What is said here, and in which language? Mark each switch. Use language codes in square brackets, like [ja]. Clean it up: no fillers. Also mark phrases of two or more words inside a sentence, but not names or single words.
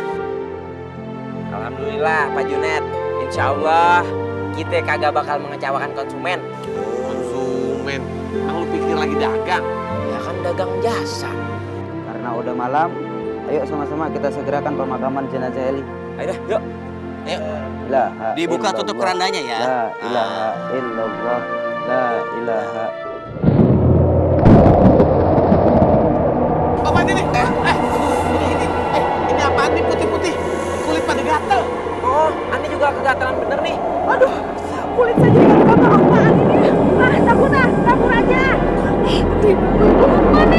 [id] Alhamdulillah Pak Junet. [ar] إن شاء الله [id] kita kagak bakal mengecewakan konsumen. Konsumen? Emang lu pikir lagi dagang? Ya kan dagang jasa. Karena udah malam, ayo sama-sama kita segerakan pemakaman jenazah Eli. Ayo dah, yuk. Ayo. Dibuka tutup kerandanya ya. [ar] لا إله إلا الله. لا إله. [id] Apa ini? Ini apaan nih putih-putih? Kulit pada gatel. Oh, Ani juga kegatalan bener nih. Aduh, kulit saya jadi gatal apaan ini? Takut aja. Mana?